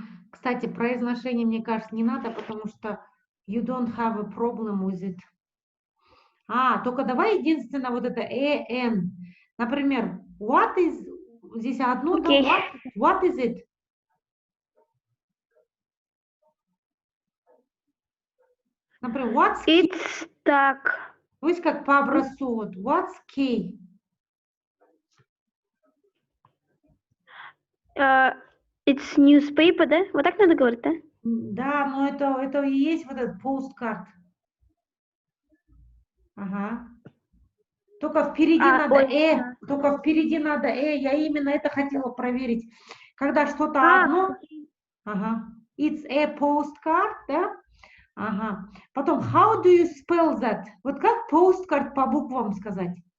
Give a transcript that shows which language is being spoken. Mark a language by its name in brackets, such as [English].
[Russian] Кстати, произношение, мне кажется, не надо, потому что [English] you don't have a problem with it. [Russian] Только давай единственное вот это «эн». Например, [English] what is... [Russian] Здесь одно, да? Окей. [English] What is it? [Russian] Например, [English] what's key? It's [Russian] так. Пусть как по образцу. Вот, [English] what's key? It's newspaper, [Russian] да? Вот так надо говорить, да? Да, но это и есть вот этот postcard. Ага. Только впереди надо да. Только впереди надо Я именно это хотела проверить. Когда что-то одно. Ага. [English] It's a postcard, [Russian] да? Ага. [English] Потом, how do you spell that? [Russian] Вот как postcard по буквам сказать?